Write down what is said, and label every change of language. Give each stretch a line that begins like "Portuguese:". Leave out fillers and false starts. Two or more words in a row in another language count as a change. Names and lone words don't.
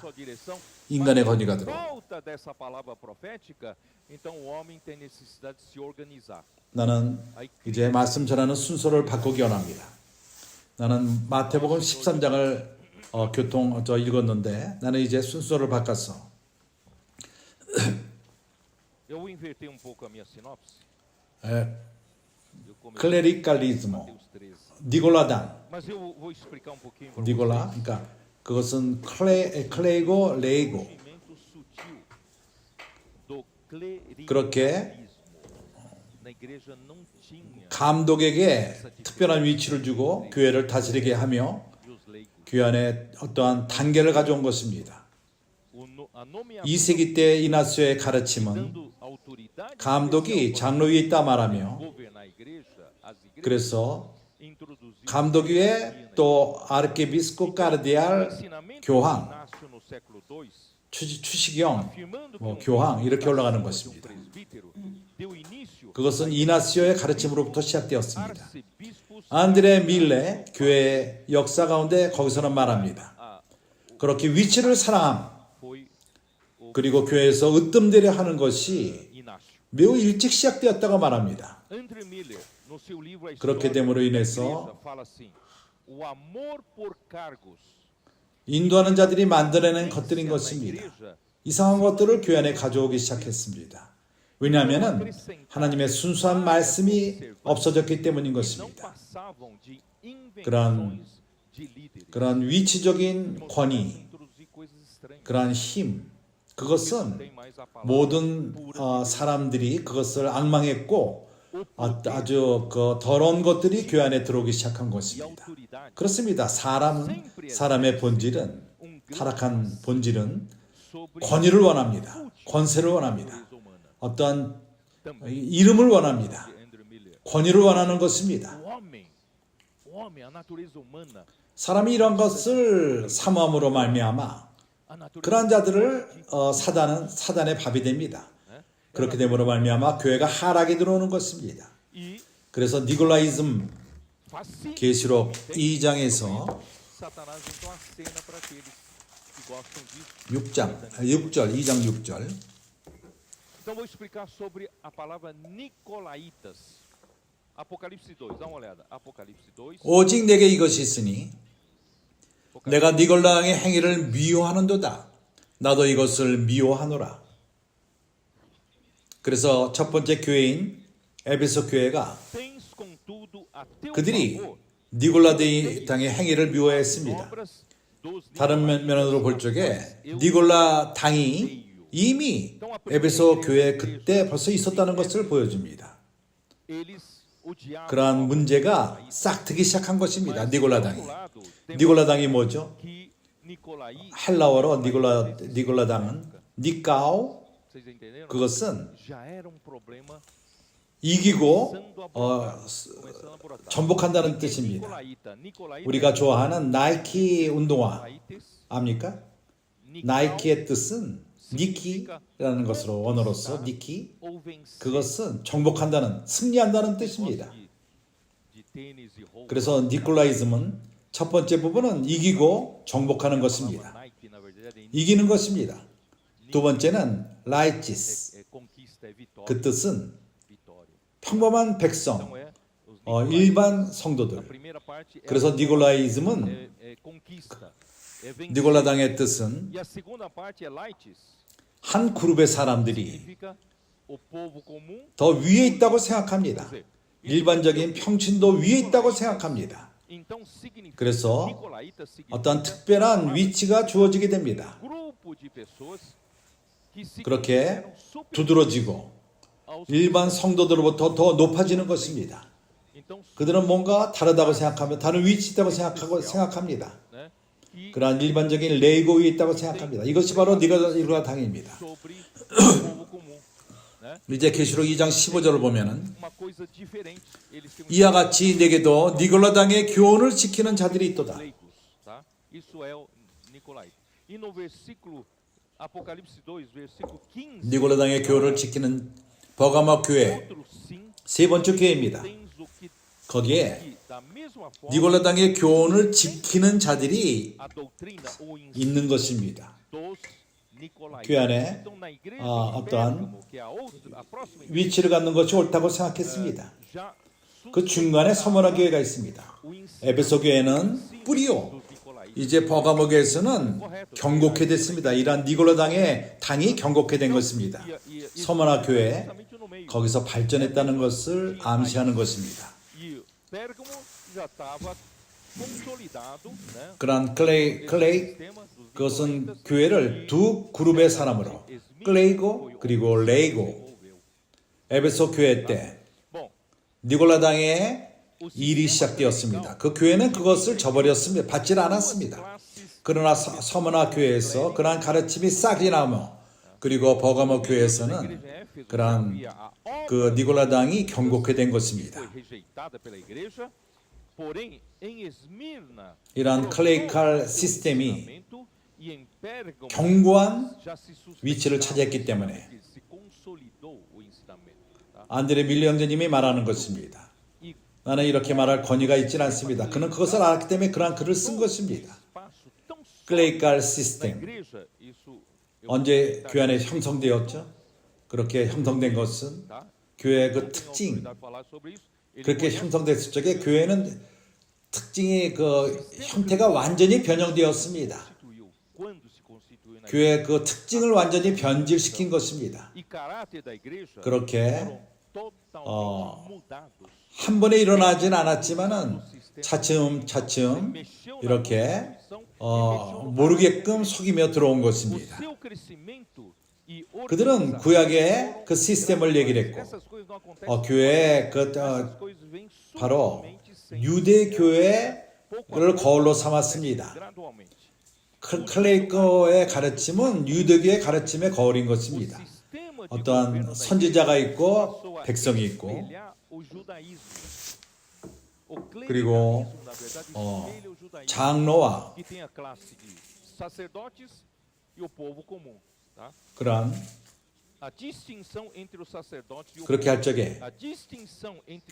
Korean: 인간의 권위가 들어. 나는 이제 말씀 전하는 순서를 바꾸기 원합니다. 나는 마태복음 13장을 읽었는데 나는 이제 순서를 바꿨어.
Portuguese: Eu vou inverter um pouco a minha sinopse.
Korean: 클레리칼리즈모,
Portuguese: Mateus 13.
Korean: 니골라당,
Portuguese: Mas eu vou explicar um pouquinho para
Korean: 니골라,
Portuguese: vocês.
Korean: 그러니까 그것은 클레이고 레이고.
Portuguese: Conhecimento sutil do clericalismo.
Korean: 그렇게
Portuguese: Na igreja não tinha
Korean: 감독에게 특별한 위치를 주고 교회를 다스리게 하며
Portuguese: e os leigos.
Korean: 교회 안에 어떠한 단계를 가져온 것입니다.
Portuguese: A nomeação
Korean: 2세기 때 이나스의 가르침은
Portuguese: dando autoridade
Korean: 감독이 장로 위에 있다 말하며
Portuguese: governar a igreja, as igrejas
Korean: 그래서
Portuguese: introduziu
Korean: 감독 위에 또 아르케비스코 카르디알
Portuguese: ensinamento
Korean: 교황,
Portuguese: Inácio no século II,
Korean: 추시경,
Portuguese: afirmando
Korean: 뭐
Portuguese: que
Korean: 교황 이렇게 올라가는
Portuguese: um
Korean: 것입니다.
Portuguese: presbítero deu início
Korean: 그것은 이나시오의 가르침으로부터 시작되었습니다.
Portuguese: arcebispos
Korean: 안드레 밀레 교회의 역사 가운데 거기서는 말합니다. 그렇게 위치를 사랑함
Portuguese: foi o
Korean: 그리고 교회에서 으뜸되려 하는 것이
Portuguese: Inácio.
Korean: 매우 일찍 시작되었다고 말합니다.
Portuguese: André Miller, no seu livro A
Korean: 그렇게
Portuguese: História
Korean: 됨으로
Portuguese: da
Korean: 인해서
Portuguese: Igreja, fala assim: o amor por cargos
Korean: 인도하는 자들이 만들어낸 것들인 것입니다.
Portuguese: igreja
Korean: 이상한 것들을 교회 안에 가져오기 시작했습니다. 왜냐하면 하나님의 순수한 말씀이 없어졌기 때문인
Portuguese: não
Korean: 것입니다.
Portuguese: passavam de
Korean: 그런-
Portuguese: invenções de líderes.
Korean: 그러한 위치적인 권위,
Portuguese: Introduzir coisas estranhas.
Korean: 그러한 힘, 그것은
Portuguese: Tem mais a palavra
Korean: 모든 사람들이 그것을 악망했고 아주 그 더러운 것들이 교회 안에 들어오기 시작한
Portuguese: e
Korean: 것입니다.
Portuguese: autoridade.
Korean: 그렇습니다. 사람의 본질은 타락한 본질은
Portuguese: Sobre
Korean: 권위를 원합니다. 권세를 원합니다.
Portuguese: a natureza humana.
Korean: 어떠한
Portuguese: Também
Korean: 이름을 원합니다.
Portuguese: de André Miller.
Korean: 권위를 원하는 것입니다.
Portuguese: O homem, a natureza humana,
Korean: 사람이 이런 것을 사모함으로 말미암아
Portuguese: a natureza
Korean: 그러한 자들을 사단의 밥이 됩니다. 그렇게 됨으로 말미암아 교회가 하락에 들어오는 것입니다.
Portuguese: e
Korean: 그래서 니콜라이즘
Portuguese: fascina.
Korean: 계시록 2장에서
Portuguese: Satanás então acena para aqueles que gostam disso.
Korean: 6절 2장 6절
Portuguese: Então vou explicar sobre a palavra Nicolaitas. Apocalipse 2, dá uma olhada. Apocalipse 2.
Korean: 오직 내게 이것이 있으니 내가 니골라의 행위를 미워하는도다. 나도 이것을 미워하노라. 그래서 첫 번째 교회인 에베소 교회가
Portuguese: Tens contudo a teu
Korean: 그들이
Portuguese: favor
Korean: 니골라당의 행위를 미워했습니다.
Portuguese: obras dos
Korean: 다른 면으로 볼 적에 니골라 당이 이미 에베소 교회 그때 벌써 있었다는 것을 보여줍니다.
Portuguese: eles odiavam
Korean: 그러한 문제가 싹트기 시작한 것입니다.
Portuguese: mas,
Korean: 니골라
Portuguese: por
Korean: 당이.
Portuguese: outro lado, temos
Korean: 니골라 당이 뭐죠?
Portuguese: que Nicolai,
Korean: 헬라어로 니골라 당은 니까오
Portuguese: vocês entenderam?
Korean: 그것은
Portuguese: Já era um problema
Korean: 이기고
Portuguese: começando a começando a brotar.
Korean: 전복한다는
Portuguese: Que
Korean: 뜻입니다.
Portuguese: Nicolaita? Nicolaita
Korean: 우리가 좋아하는 나이키 운동화
Portuguese: Nicolaites,
Korean: 압니까?
Portuguese: Nical
Korean: 나이키의 뜻은 니키라는 것으로 원어로서 니키
Portuguese: ou vencer.
Korean: 그것은 정복한다는 승리한다는 뜻입니다.
Portuguese: De tênis e roupa.
Korean: 그래서 니콜라이즘은 첫 번째 부분은 이기고 정복하는 것입니다.
Portuguese: Nike, na verdade, é
Korean: 이기는 것입니다. 두 번째는 라이치스
Portuguese: conquista, é vitória.
Korean: 그 뜻은
Portuguese: Vitória.
Korean: 평범한 백성
Portuguese: Então é os
Korean: 일반
Portuguese: A
Korean: 성도들.
Portuguese: primeira parte é
Korean: 그래서 니콜라이즘은
Portuguese: conquista, é vencer.
Korean: 니콜라당의 뜻은
Portuguese: E a segunda parte é lights,
Korean: 한 그룹의 사람들이
Portuguese: significa o povo comum.
Korean: 더 위에 있다고 생각합니다. 일반적인 평신도 위에 있다고 생각합니다.
Portuguese: Então significa
Korean: 그래서
Portuguese: nicolaita significa
Korean: 어떠한 특별한 위치가 주어지게 됩니다.
Portuguese: grupo de pessoas que se
Korean: 그렇게
Portuguese: consideram superiores
Korean: 두드러지고
Portuguese: aos
Korean: 일반 성도들로부터 더 높아지는 것입니다.
Portuguese: então
Korean: 그들은 뭔가 다르다고 생각하며 다른 위치 있다고 생각합니다.
Portuguese: né que
Korean: 그러한 일반적인 레이고 위에 있다고 생각합니다. 이것이 바로 니콜라당입니다.
Portuguese: sobre o povo comum, né?
Korean: 이제 계시록 2장 15절을 보면은
Portuguese: Uma coisa diferente, eles têm
Korean: 이와 같이 내게도 니콜라당의 교훈을 지키는 자들이 있도다.
Portuguese: leigos, tá? Isso é o Nicolaita. E no versículo Apocalipse 2, versículo 15,
Korean: 니콜라당의 교훈을 지키는 버가모 교회
Portuguese: outro sim
Korean: 세 번째 교회입니다.
Portuguese: tens o que
Korean: 거기에
Portuguese: da mesma forma
Korean: 니콜라당의 교훈을 지키는 자들이
Portuguese: a doutrina ou ensino
Korean: 있는 것입니다.
Portuguese: dos Nicolaítas.
Korean: 교회 안에
Portuguese: Então na igreja
Korean: 어떠한
Portuguese: de Pérgamo, que é a próxima igreja,
Korean: 위치를 갖는 것이 옳다고 생각했습니다.
Portuguese: já
Korean: 그 중간에 서머나 교회가 있습니다.
Portuguese: o ensino
Korean: 에베소 교회는 뿌리요.
Portuguese: dos Nicolaítas.
Korean: 이제 버가모 교회에서는 경고케 됐습니다. 이러한 니콜라당의 당이 경고케 된 것입니다. 서머나 교회
Portuguese: Justamente no meio.
Korean: 거기서 발전했다는 것을 암시하는 것입니다.
Portuguese: E Pérgamo já estava consolidado, né?
Korean: 그러한 클레이
Portuguese: Sistema dos
Korean: 그것은
Portuguese: Nicolaítas.
Korean: 교회를 두 그룹의 사람으로 클레이고 그리고 레이고
Portuguese: Desenvolveu.
Korean: 에베소 교회 때
Portuguese: Bom,
Korean: 니콜라당의 일이 시작되었습니다. 그 교회는 그것을 저버렸습니다. 받질 않았습니다.
Portuguese: classes
Korean: 그러나 서머나 교회에서 그러한 가르침이 싹이 나며 그리고 버가모 교회에서는 그러한 그 니콜라당이 경고케 된 것입니다.
Portuguese: foi rejeitada pela igreja, porém em Esmirna
Korean: 이러한 클레이칼 시스템이
Portuguese: fundamento, e em Pérgamo
Korean: 견고한
Portuguese: já se sustentava,
Korean: 위치를 차지했기 때문에
Portuguese: se consolidou o ensinamento, tá?
Korean: 안드레 밀리 형제님이 말하는 것입니다.
Portuguese: E
Korean: 나는 이렇게 말할 권위가 있지는 않습니다. 그는 그것을 알았기 때문에 그러한 글을 쓴 것입니다.
Portuguese: espaço tão sólido
Korean: 클레이칼
Portuguese: na
Korean: 시스템
Portuguese: igreja, isso eu
Korean: 언제
Portuguese: vou
Korean: 교회 안에 형성되었죠? 그렇게 형성된 것은
Portuguese: tá?
Korean: 교회의 그
Portuguese: Não tenho
Korean: 특징
Portuguese: autoridade de falar sobre isso. Ele
Korean: 그렇게
Portuguese: conhece
Korean: 형성됐을 적에 교회는 특징이 그 형태가 완전히 변형되었습니다.
Portuguese: constituiu, quando se constituiu na igreja.
Korean: 교회의 그 특징을 완전히 변질시킨 것입니다.
Portuguese: E caráter da igreja
Korean: 그렇게
Portuguese: foram totalmente mudados.
Korean: 한 번에 일어나진 않았지만은 차츰
Portuguese: Mexeu na
Korean: 이렇게
Portuguese: Constituição e mexeu no
Korean: 모르게끔 속이며 들어온
Portuguese: O
Korean: 것입니다.
Portuguese: seu crescimento e
Korean: 그들은
Portuguese: organização
Korean: 구약의 그 시스템을 얘기를 했고
Portuguese: essas coisas não acontecem
Korean: 교회의 그
Portuguese: essas coisas vêm
Korean: 바로
Portuguese: sutilmente, sem
Korean: 유대 교회를
Portuguese: pouco a pouco,
Korean: 거울로 삼았습니다.
Portuguese: gradualmente.
Korean: 클레이커의 가르침은 유대교의 가르침의 거울인
Portuguese: O
Korean: 것입니다.
Portuguese: sistema de
Korean: 어떠한
Portuguese: governo da
Korean: 선지자가
Portuguese: igreja
Korean: 있고
Portuguese: passou a
Korean: 백성이 있고
Portuguese: espelhar o judaísmo. O
Korean: 그리고
Portuguese: clericalismo, na verdade, espelha o judaísmo,
Korean: 장로와
Portuguese: que tem a classe de sacerdotes e o povo comum, tá?
Korean: 그러한
Portuguese: A distinção entre os sacerdotes e o
Korean: 그렇게 할 적에
Portuguese: a distinção entre